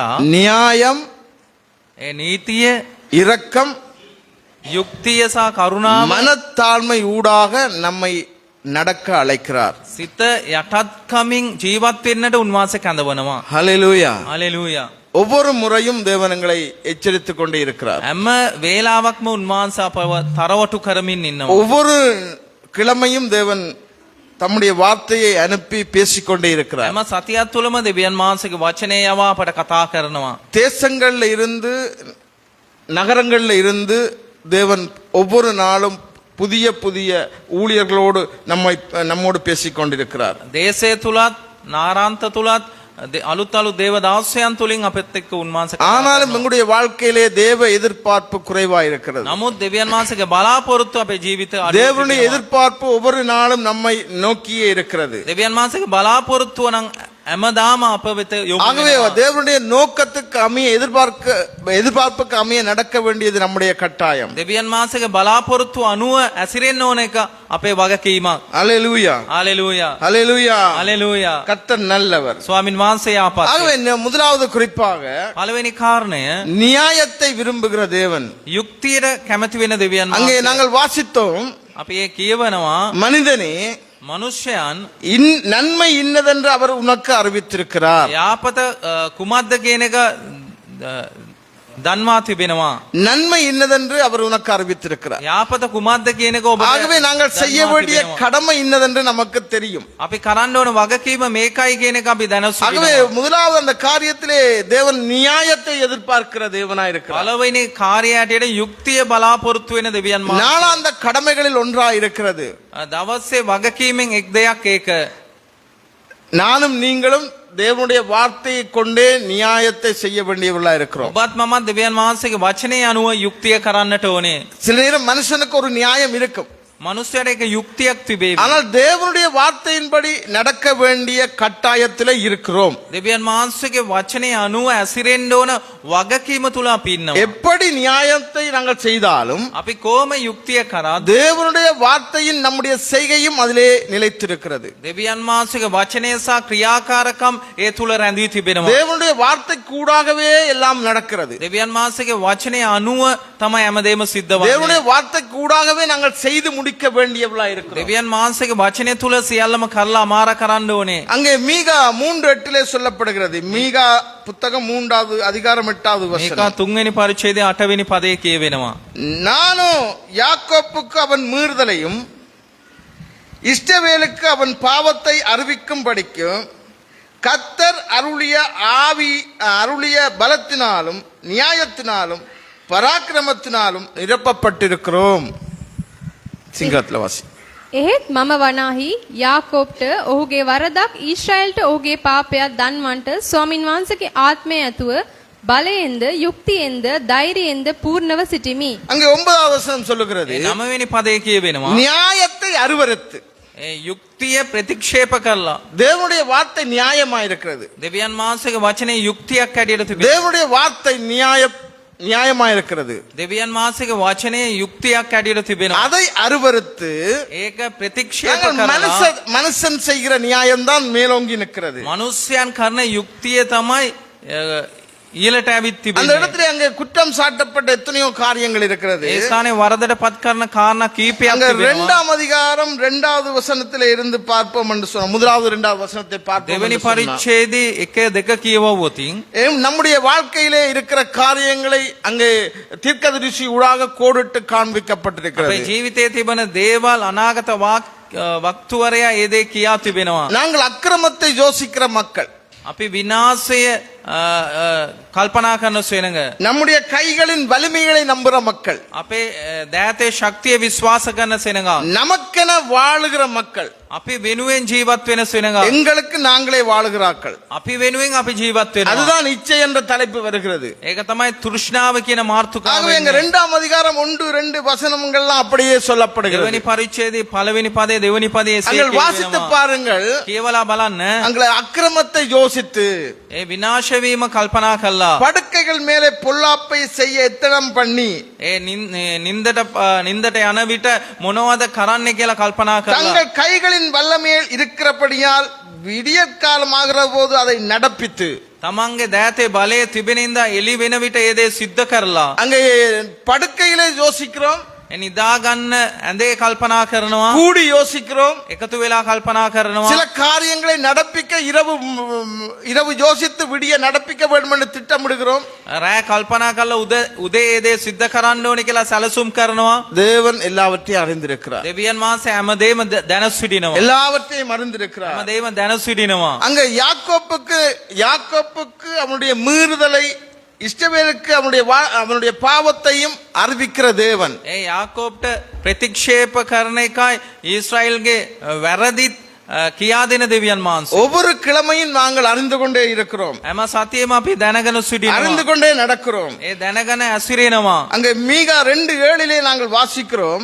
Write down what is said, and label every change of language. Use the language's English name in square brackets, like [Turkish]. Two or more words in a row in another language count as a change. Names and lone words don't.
[Tamil] நியாயம், [Sinhala] ඒ නීතිය, [Tamil] இரக்கம், [Sinhala] යුක්තිය සහ කරුණාව [Tamil] மனத்தாழ்மை ஊடாக நம்மை நடக்க அழைக்கிறார். [Sinhala] සිත යටත්කමින් ජීවත් වෙන්නට උන්වහන්සේ කැඳවනවා. [Tamil] ஹல்லேலூயா. [Sinhala] හalleluya. [Tamil] ஒவ்வொரு முறையும் தேவனங்களை எச்சரித்துக் கொண்டே இருக்கிறார். [Sinhala] හැම වේලාවක්ම උන්වහන්සේ අපව තරවටු කරමින් ඉන්නවා. [Tamil] ஒவ்வொரு கிழமையும் தேவன் தம்முடைய வார்த்தையை அனுப்பி பேசிக்கொண்டே இருக்கிறார். [Sinhala] හැම සතියක් තුළම දෙවියන් වහන්සේගේ වචනය යවා අපට කතා කරනවා. [Tamil] தேசங்கள்ல இருந்து, நகரங்கள்ல இருந்து தேவன் ஒவ்வொரு நாளும் புதிய புதிய ஊழியர்களோடு நம்மோடு பேசிக் கொண்டிருக்கிறார். [Sinhala] දේශය තුලත් නාරාන්ත තුලත් අලුත් දේව දාසයන් තුලින් අපෙත් එක්ක උන්වහන්සේ කතා [Tamil] ஆனாலும் [Sinhala] කරනවා. [Tamil] எங்களுடைய வாழ்க்கையிலே தேவ எதிர்பார்ப்பு குறைவா இருக்கிறது. [Sinhala] නමුත් දෙවියන් වහන්සේගේ බලාපොරොත්තු අපේ ජීවිත [Tamil] தேவனுடைய எதிர்பார்ப்பு ஒவ்வொரு நாளும் நம்மை நோக்கியே இருக்கிறது. [Sinhala] දෙවියන් වහන්සේගේ බලාපොරොත්තුව නම් හැමදාම අප වෙත යොමු [Tamil] ஆகவே [Sinhala] වෙනවා. [Tamil] தேவனுடைய நோக்கத்துக்கு அமைய எதிர்பார்ப்புக்கு அமைய நடக்க வேண்டியது நம்முடைய கட்டாயம். [Sinhala] දෙවියන් වහන්සේගේ බලාපොරොත්තු අනුව ඇසිරෙන්න ඕන එක අපේ වගකීමක්. [Tamil] அல்லேலூயா. [Sinhala] හalleluya. [Tamil] அல்லேலூயா. [Sinhala] හalleluya. [Tamil] கர்த்தர் நல்லவர். [Sinhala] ස්වාමින් වහන්සේ යාපත්. [Tamil] ஆகவே முதலாவது குறிப்பாக [Sinhala] පළවෙනි කාරණය, [Tamil] நியாயத்தை விரும்புகிற தேவன். [Sinhala] යුක්තියට කැමති වෙන දෙවියන් [Tamil] அங்கே [Sinhala] වහන්සේ. [Tamil] நாங்கள் வாசித்தோம், [Sinhala] අපි ඒ කියවනවා, [Tamil] மனிதனே [Sinhala] මනුෂ්‍යයන් [Tamil] நன்மை இன்னதென்று அவர் உனக்கு அறிவித்திருக்கிறார். [Sinhala] යාපත කුමක්ද කියන එක දන්වා තිබෙනවා. [Tamil] நன்மை இன்னதென்று அவர் உனக்கு அறிவித்திருக்கிறார். [Sinhala] යාපත කුමක්ද කියන එක ඔබට [Tamil] ஆகவே நாங்கள் செய்ய [Sinhala] දන්වා [Tamil] வேண்டிய [Sinhala] තිබෙනවා. [Tamil] கடமை இன்னதென்று நமக்கு தெரியும். [Sinhala] අපි කරන්න ඕන වගකීම මේකයි කියන එක අපි දැන [Tamil] ஆகவே [Sinhala] සිටිනවා. [Tamil] முதலாவது அந்த காரியத்திலே தேவன் நியாயத்தை எதிர்பார்க்கிற தேவனாய் இருக்கிறார். [Sinhala] පළවෙනි කාර්යයට යුක්තිය බලාපොරොත්තු වෙන දෙවියන් වහන්සේ. [Tamil] நாளாந்த கடமைகளில் ஒன்றாய் இருக்கிறது. [Sinhala] දවසේ වගකීමෙන් එක් දෙයක් ඒක. [Tamil] நானும் நீங்களும் தேவனுடைய வார்த்தையை கொண்டே நியாயத்தை செய்ய வேண்டியவர்களா இருக்கிறோம். [Sinhala] ඔබත් මමත් දෙවියන් වහන්සේගේ වචනය අනුව යුක්තිය කරන්නට ඕනේ. [Tamil] சில நேரம் மனுஷனுக்கு ஒரு நியாயம் இருக்கும். [Sinhala] මනුස්සයට එක යුක්තියක් තිබේවි. [Tamil] ஆனால் தேவனுடைய வார்த்தையின்படி நடக்க வேண்டிய கட்டாயத்திலே இருக்கிறோம். [Sinhala] දෙවියන් වහන්සේගේ වචනේ අනුව ඇසිරෙන්න ඕන වගකීම තුල අපි ඉන්නවා. [Tamil] எப்படி நியாயத்தை நாங்கள் செய்தாலும் [Sinhala] අපි කොහොම යුක්තිය කරාද [Tamil] தேவனுடைய வார்த்தையின் நம்முடைய செய்கையும் அதிலே நிலைத்திருக்கிறது. [Sinhala] දෙවියන් වහන්සේගේ වචනය සහ ක්‍රියාකාරකම් ඒ තුල රැඳී තිබෙනවා. [Tamil] தேவனுடைய வார்த்தை கூடாகவே எல்லாம் நடக்கிறது. [Sinhala] දෙවියන් වහන්සේගේ වචනය අනුව තමයි හැමදේම සිද්ධ වන්නේ. [Tamil] தேவனுடைய வார்த்தை கூடாகவே நாங்கள் செய்து முடிக்க வேண்டியவளா இருக்கிறோம். [Sinhala] දෙවියන් වහන්සේගේ වචනය තුල සියල්ලම කරලා අමාර කරන්න ඕනේ. [Tamil] அங்கே மீகா 3:8 சொல்லப்படுகிறது. மீகா புத்தகம் 3வது அதிகாரம் 8வது [Sinhala] මේක [Tamil] வசனம். [Sinhala] 3 වෙනි පරිච්ඡේදයේ 8 වෙනි පදයේ කියවෙනවා. [Tamil] நானும் யாக்கோப்புக்கு அவன் மீறுதலையும் இஸ்ரவேலுக்கு அவன் பாவத்தை அறிவிக்கும்படிக்கும் கர்த்தர் அருளிய பலத்தினாலும் நியாயத்தினாலும் பராக்கிரமத்தினாலும் நிரப்பப்பட்டிருக்கிறோம். [Sinhala] සිංහල වාසි. එහෙත් මම වනාහි යාකෝබ්ට ඔහුගේ වරදක් ඊශ්‍රායල්ට ඔහුගේ පාපයක් දන්වන්නට ස්වාමින් වහන්සේගේ ආත්මය ඇතුව බලයෙන්ද යුක්තියෙන්ද ධෛර්යයෙන්ද පූර්ණව සිටිමි. [Tamil] அங்கே 9வது வசனம் சொல்லுகிறது [Sinhala] 9 වෙනි පදයේ කියවෙනවා. [Tamil] நியாயத்தை அருவருத்து. [Sinhala] ඒ යුක්තිය ප්‍රතික්ෂේප කරලා [Tamil] தேவனுடைய வார்த்தை நியாயமா இருக்கிறது. [Sinhala] දෙවියන් වහන්සේගේ වචනේ යුක්තියක් හැටියට තිබෙනවා. [Tamil] தேவனுடைய வார்த்தை நியாயமா இருக்கிறது. [Sinhala] දෙවියන් වහන්සේගේ වචනේ යුක්තියක් හැටියට තිබෙනවා. [Tamil] அதை அருவருத்து [Sinhala] ඒක ප්‍රතික්ෂේප [Tamil] நாங்கள் [Sinhala] කරලා [Tamil] மனுஷன் செய்கிற நியாயம்தான் மேலோங்கி நிற்கிறது. [Sinhala] මනුස්සයන් කරන යුක්තිය තමයි ඊළට ඇවිත් [Tamil] அந்த [Sinhala] තිබෙන්නේ. [Tamil] இடத்துல அங்கே குற்றம் சாட்டப்பட்ட எத்தனையோ காரியங்கள் இருக்கிறது. [Sinhala] ඒ ස්ථානයේ වරදට පත් කරන කාරණා කීපයක් [Tamil] அங்க [Sinhala] තිබෙනවා. [Tamil] 2ம் அதிகாரம் 2வது வசனத்திலே இருந்து பார்ப்போம் என்று சொன்னோம். 1வது 2வது வசனத்தை பார்ப்போம். [Sinhala] දෙවෙනි [Tamil] என்று சொன்னோம். [Sinhala] පරිච්ඡේදයේ 1 2 කියවුවොතින් [Tamil] நம்முடைய வாழ்க்கையிலே இருக்கிற காரியங்களை அங்கே தீர்க்கதரிசி ஊடாக கோடிட்டு காண்பிக்கப்பட்டிருக்கிறது. [Sinhala] අපේ ජීවිතයේ තිබෙන දේවල් අනාගත වක්තුවරයා ඒ දේ කියා තිබෙනවා. [Tamil] நாங்கள் அக்கிரமத்தை யோசிக்கிற மக்கள். [Sinhala] අපි විනාශය කල්පනා කරන සෙනඟ. [Tamil] நம்முடைய கைகளின் வலிமைகளை நம்புற மக்கள். [Sinhala] අපේ දෑතේ ශක්තිය විශ්වාස කරන සෙනඟ. [Tamil] நமக்கென வாழுகிற மக்கள். [Sinhala] අපි වෙනුවෙන් ජීවත් වෙන සෙනඟ. [Tamil] எங்களுக்கு நாங்களே வாழுகிறார்கள். [Sinhala] අපි වෙනුවෙන් අපි ජීවත් වෙනවා. [Tamil] அதுதான் இச்சை என்ற தலைப்பு வருகிறது. [Sinhala] ඒක තමයි තෘෂ්ණාව කියන මාර්තුකාව [Tamil] ஆகவே எங்க [Sinhala] වෙන්නේ. [Tamil] 2ம் அதிகாரம் 1-2 வசனங்கள்லாம் அப்படியே சொல்லப்படுகிறது. [Sinhala] දෙවෙනි පරිච්ඡේදයේ පළවෙනි පදයේ දෙවෙනි පදයේ [Tamil] அங்கே வாசித்து பாருங்கள். [Sinhala] කියවලා බලන්න. [Tamil] அங்கே அக்கிரமத்தை யோசித்து [Sinhala] ඒ විනාශ වීම කල්පනා කළා. [Tamil] படுக்கைகள் மேலே பொல்லாப்பை செய்ய எத்தனம் பண்ணி [Sinhala] ඒ නින්දට යන විට මොනවද කරන්න කියලා කල්පනා කළා. [Tamil] தங்கள் கைகளின் வல்லமையில் இருக்கிறபடியால் விடியற்காலம் ஆகிற போது அதை நடப்பித்து [Sinhala] තමන්ගේ දෑතේ බලය තිබෙනින්දා එළි වෙන විට ඒ දේ සිද්ධ කරලා. [Tamil] அங்கே படுக்கையிலே யோசிக்கிறோம், [Sinhala] නිදා ගන්න ඇඳේ කල්පනා කරනවා. [Tamil] கூடி யோசிக்கிறோம். [Sinhala] එකතු වෙලා කල්පනා කරනවා. [Tamil] சில காரியங்களை நடப்பிக்க இரவு யோசித்து விடிய நடப்பிக்க வேண்டும் என்று திட்டமிடுகிறோம். [Sinhala] රෑ කල්පනා කරලා උදේ ඒ දේ සිද්ධ කරන්න ඕනේ කියලා සැලසුම් කරනවා. [Tamil] தேவன் எல்லாவற்றையும் அறிந்திருக்கிறார். [Sinhala] දෙවියන් වහන්සේ හැමදේම දැන සිටිනවා. [Tamil] எல்லாவற்றையும் அறிந்திருக்கிறார். [Sinhala] හැමදේම දැන සිටිනවා. [Tamil] அங்க யாக்கோப்புக்கு அவனுடைய மீறுதலை, இஸ்ரவேலுக்கு அவனுடைய பாவத்தையும் அறிவிக்கிற தேவன். [Sinhala] ඒ යාකෝබ්ට ප්‍රතික්ෂේප කරන එකයි ඊශ්‍රායෙල්ගේ වැරදිත් කියා දෙන දෙවියන් වහන්සේ. [Tamil] ஒவ்வொரு கிழமையும் நாங்கள் அறிந்து கொண்டே இருக்கிறோம், [Sinhala] හැම සතියෙම අපි දැනගෙන [Tamil] அறிந்து [Sinhala] සිටිනවා. [Tamil] கொண்டே நடக்கிறோம். [Sinhala] ඒ දැනගෙන ඇසිරෙනවා. [Tamil] அங்க மீகா 2:7 நாங்கள் வாசிக்கிறோம்.